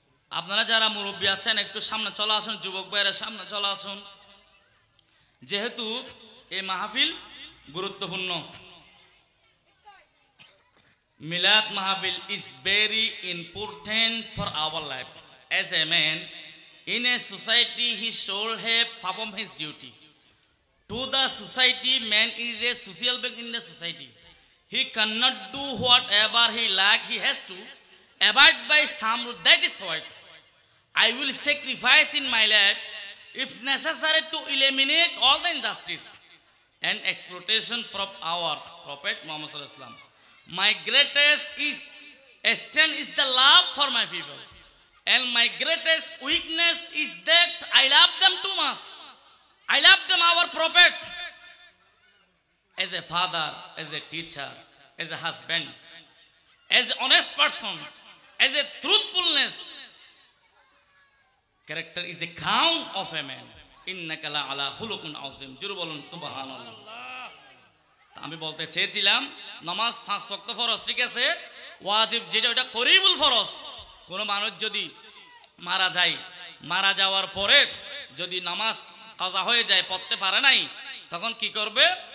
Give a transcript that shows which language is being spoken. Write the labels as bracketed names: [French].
[Bangla] আপনারা যারা মুরব্বী আছেন একটু সামনে চলে আসুন, যুবক ভাইয়েরা সামনে চলে আসুন। যেহেতু এই মাহফিল গুরুত্বপূর্ণ, মিলাদ মাহফিল [English] is very important for our life. As a man in a society, he should have performed his duty to the society. Man is a social being in the society. He cannot do whatever he like. He has to abide by some rule. That is why I will sacrifice in my life if necessary to eliminate all the injustice and exploitation from our Prophet Muhammad sallallahu alaihi wasallam. My greatest strength is the love for my people, and my greatest weakness is that I love them too much. I love them, our Prophet, as a father, as a teacher, as a husband, as an honest person, as a truthfulness. Character is a crown of a man. [Arabic] Innaka la ala khuluqin azim. [Bangla] জোরে বলুন সুবহানাল্লাহ। আমি বলতে চেয়েছিলাম নামাজ 5 ওয়াক্ত ফরজ, ঠিক আছে, ওয়াজিব যেটা ওটা করিবুল ফরজ। কোনো মানুষ যদি মারা যায়, মারা যাওয়ার পরে যদি নামাজ কাজা হয়ে যায়, পড়তে পারে নাই, তখন কি করবে?